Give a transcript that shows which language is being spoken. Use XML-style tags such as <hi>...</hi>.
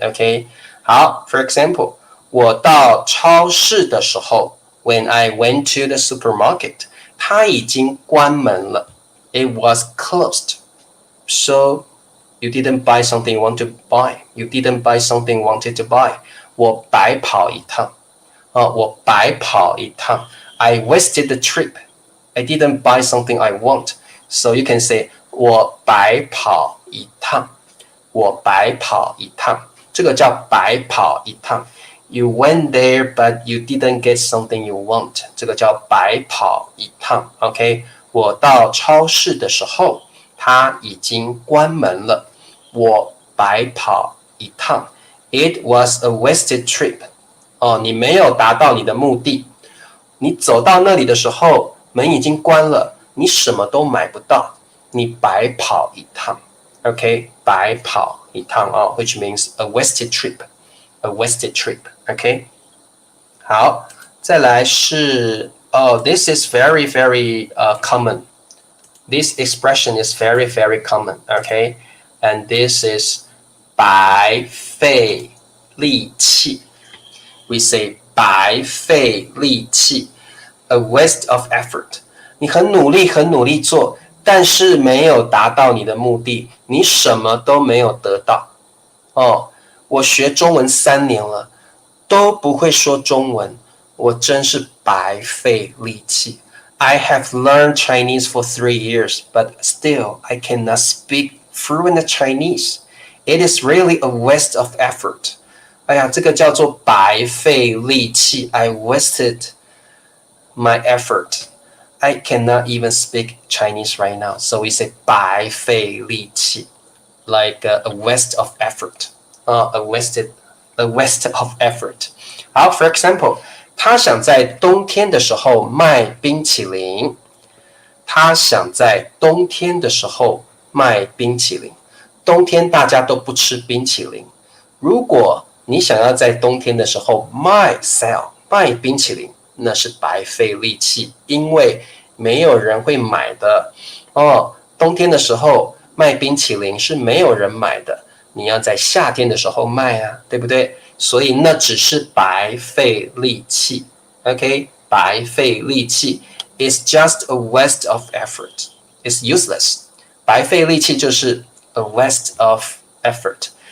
<en>Okay, 好 for example,</en> <zh>我到超市的时候</zh> <en>when I went to the supermarket,</en> <zh>它已经关门了</zh> <en>It was closed. So you didn't buy something you want to buy. You didn't buy something you wanted to buy.</en> <zh>我白跑一趟我白跑一趟</zh> <en>I wasted the trip. I didn't buy something I want. So you can say</en> <zh>我白跑一趟我白跑一趟这个叫白跑一趟</zh> <en>You went there but you didn't get something you want.</en> <zh>这个叫白跑一趟 OK, 我到超市的时候它已经关门了我白跑一趟</zh> <en>It was a wasted trip.</en> <zh>你没有达到你的目的你走到那里的时候门已经关了你什么都买不到你白跑一趟 OK, 白跑一趟</zh> <en>which means a wasted trip. A wasted trip. OK,</en> <zh>好再来是</zh> <en>this is very very common. This expression is very very common. OK, and this is 白费力气 We say 白费力气 A waste of effort.</en> <zh>你很努力做但是没有达到你的目的你什么都没有得到我学中文3年了都不会说中文我真是白费力气</zh> <en>I have learned Chinese for 3 years but still I cannot speak fluent Chinese. It is really a waste of effort.</en> <zh>哎呀这个叫做白费力气</zh> <en>I wasted my effort. I cannot even speak Chinese right now. So we say 白费力气 like a waste of effort. A waste of effort.</en> <zh>好</zh> <en>for example,</en> <zh>他想在冬天的时候卖冰淇淋。他想在冬天的时候卖冰淇淋。冬天大家都不吃冰淇淋。如果你想要在冬天的时候卖冰淇淋那是白费力气因为没有人会买的冬天的时候卖冰淇淋是没有人买的你要在夏天的时候卖啊对不对所以那只是白费力气 OK 白费力气</zh> <en>It's just a waste of effort It's useless</en> <zh>白费力气就是</zh> <en>a waste of effort</en>